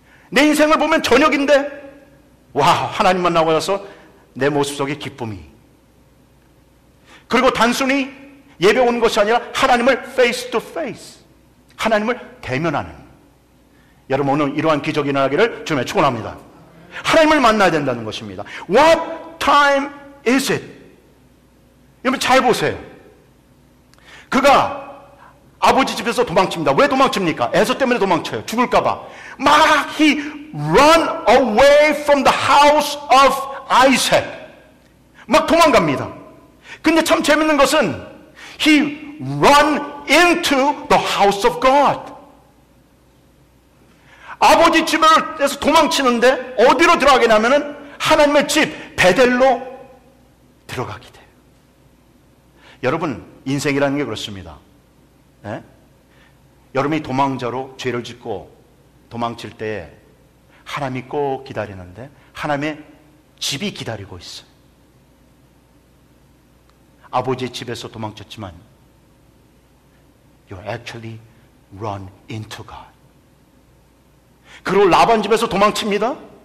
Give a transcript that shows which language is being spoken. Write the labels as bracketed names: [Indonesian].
[Korean] 내 인생을 보면 저녁인데 와, 하나님 만나고 나서 내 모습 속에 기쁨이, 그리고 단순히 예배 오는 것이 아니라 하나님을 [English] face to face, [Korean] 하나님을 대면하는, 여러분 오늘 이러한 기적이 일어나기를 주님의 축원합니다. 하나님을 만나야 된다는 것입니다. [English] What time is it? [Korean] 여러분 잘 보세요. 그가 아버지 집에서 도망칩니다. 왜 도망칩니까? 에서 때문에 도망쳐요. 죽을까봐. 막 [English] he run away from the house of Isaac. [Korean] 막 도망갑니다. 근데 참 재밌는 것은 [English] he run into the house of God. [Korean] 아버지 집에서 도망치는데 어디로 들어가게 되냐면은 하나님의 집 베델로 들어가게 돼요. 여러분, 인생이라는 게 그렇습니다. 여러분이 도망자로 죄를 짓고 도망칠 때 하나님이 꼭 기다리는데 하나님의 집이 기다리고 있어요. 아버지의 집에서 도망쳤지만 [English] you actually run into God. [Korean] 그리고 라반 집에서 도망칩니다.